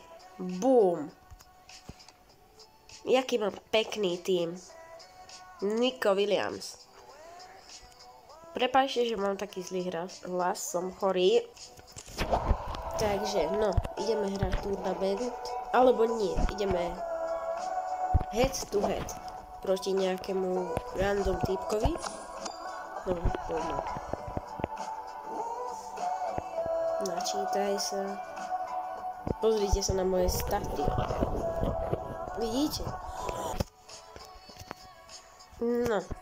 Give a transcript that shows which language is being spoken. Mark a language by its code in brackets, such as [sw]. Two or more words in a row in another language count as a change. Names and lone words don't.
[sk] Boom. Jaký mám pekný tím. Nico Williams. Prepáčte, že mám taký zlý hlas, som chorý. Takže, no, ideme hrať turnament, alebo nie, ideme [en] head to head [sk] proti nejakému random týpkovi. No, poďme. Načítaj sa. Pozrite sa na moje staty. Vidíte? No.